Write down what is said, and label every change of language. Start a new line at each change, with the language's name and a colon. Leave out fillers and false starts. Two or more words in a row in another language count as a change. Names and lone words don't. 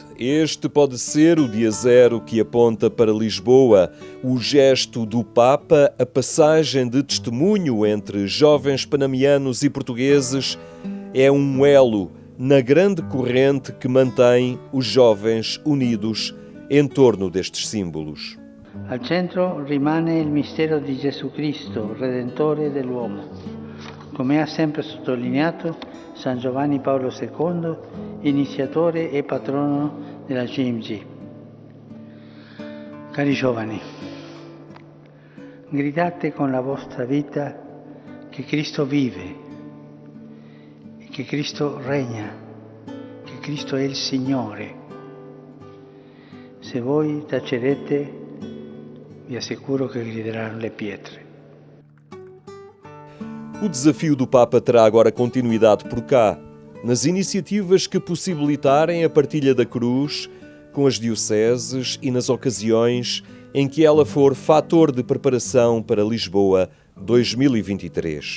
Portuguese: Este pode ser o dia zero que aponta para Lisboa. O gesto do Papa, a passagem de testemunho entre jovens panamianos e portugueses, é um elo na grande corrente que mantém os jovens unidos em torno destes símbolos.
Italian: Al centro rimane il mistero di Gesù Cristo, Redentore dell'uomo. Come ha sempre sottolineato San Giovanni Paolo II, iniziatore e patrono della GMG. Cari giovani, gridate con la vostra vita che Cristo vive, che Cristo regna, che Cristo è il Signore. Se voi tacerete, vi assicuro che grideranno le pietre.
Portuguese: O desafio do Papa terá agora continuidade por cá, nas iniciativas que possibilitarem a partilha da cruz com as dioceses e nas ocasiões em que ela for fator de preparação para Lisboa 2023.